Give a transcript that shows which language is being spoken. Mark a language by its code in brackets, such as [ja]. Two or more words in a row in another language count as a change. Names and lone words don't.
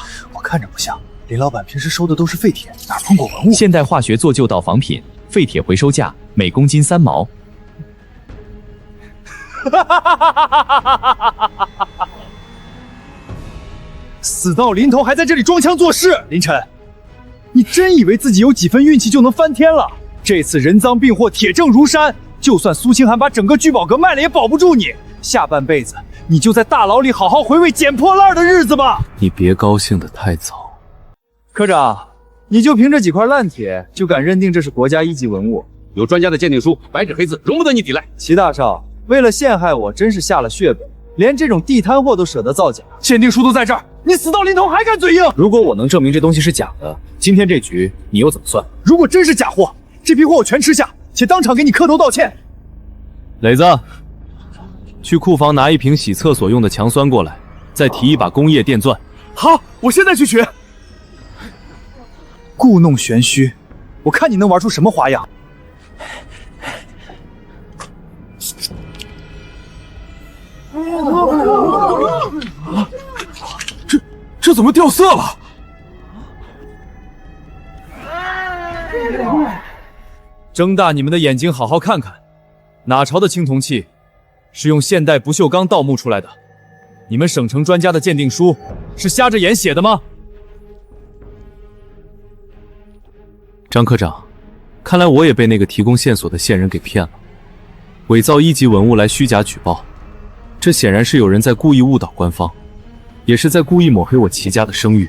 [zh] 我看着不像，林老闆平時收的都是廢鐵，哪碰過文物？現代化學做舊到仿品，廢鐵回收價每公斤3毛。死到臨頭還在這裡裝腔作勢，林晨， 你真以为自己有几分运气就能翻天了？这次人赃并获，铁证如山，就算苏清寒把整个聚宝阁卖了，也保不住你。下半輩子你就在大牢裡好好回味撿破爛的日子吧。你別高興得太早。科長，你就憑這幾塊爛鐵，就敢認定這是國家一級文物？有專家的鑑定書，白紙黑字，容不得你抵賴。齊大少，為了陷害我，真是下了血本，連這種地攤貨都捨得造假。鑑定書都在這兒，你死到臨頭還敢嘴硬？如果我能證明這東西是假的，今天這局你又怎麼算？如果真是假貨，這批貨我全吃下，且當場給你磕頭道歉。磊子，去庫房拿一瓶洗廁所用的強酸過來，再提一把工業電鑽。好，我現在去取。故弄玄虛，我看你能玩出什麼花樣。這怎麼掉色了？睜大你們的眼睛，好好看看，哪朝的青銅器是用現代不鏽鋼盜墓出來的？你們省城專家的鑑定書是瞎着眼寫的嗎？張科長，看來我也被那個提供線索的線人給騙了，偽造一級文物來虛假舉報，這顯然是有人在故意誤導官方，也是在故意抹黑我齊家的聲譽。